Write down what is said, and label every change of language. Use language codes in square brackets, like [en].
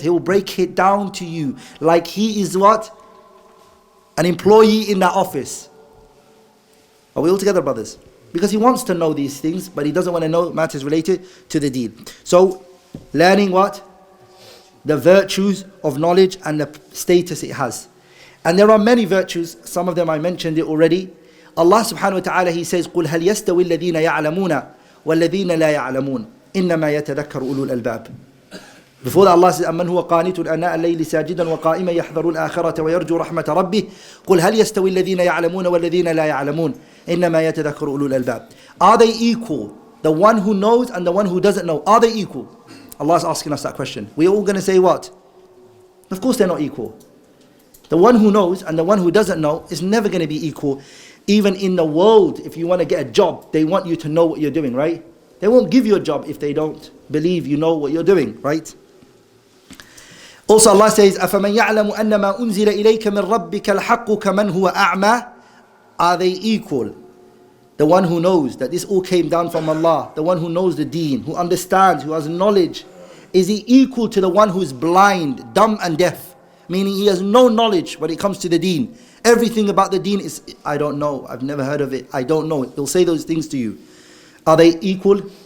[en] He will break it down to you like he is what? An employee in that office. Are we all together, brothers? Because he wants to know these things, but he doesn't want to know matters related to the deen. So, learning what? The virtues of knowledge and the status it has. And there are many virtues. Some of them I mentioned it already. Allah subhanahu wa ta'ala, He says, [ar] قُلْ هَلْ يَسْتَوِي الَّذِينَ يَعْلَمُونَ وَالَّذِينَ لَا يَعْلَمُونَ إِنَّمَا يَتَذَكَّرُ أُولُو الْأَلْبَابِ. [en] Before that, Allah says, [ar] أَمَّنْ هُوَ قَانِتٌ أَنَاءَ اللَّيْلِ سَاجِدًا وَقَائِمًا يَحْذَرُ الْآخِرَةَ وَيَرْجُو رَحْمَةَ رَبِّهِ قُلْ هَلْ يَسْتَوِي الَّذِينَ يَعْلَمُونَ وَالَّذِينَ لَا يَعْلَمُونَ إِنَّمَا يَتَذَكَّرُ أُولُو الْأَلْبَابِ. [en] Are they equal? The one who knows and the one who doesn't know, are they equal? Allah is asking us that question. We're all going to say what? Of course they're not equal. The one who knows and the one who doesn't know is never going to be equal. Even in the world, if you want to get a job, they want you to know what you're doing, right? They won't give you a job if they don't believe you know what you're doing, right? Also Allah says, [ar] أَفَمَنْ يَعْلَمُ أَنَّمَا أُنزِلَ إِلَيْكَ مِنْ رَبِّكَ الْحَقُّ كَمَنْ هُوَ أَعْمَى. [en] Are they equal? The one who knows that this all came down from Allah, the one who knows the deen, who understands, who has knowledge, is he equal to the one who is blind, dumb and deaf? Meaning he has no knowledge when it comes to the deen. Everything about the deen is, I don't know, I've never heard of it, I don't know it. They'll say those things to you. Are they equal?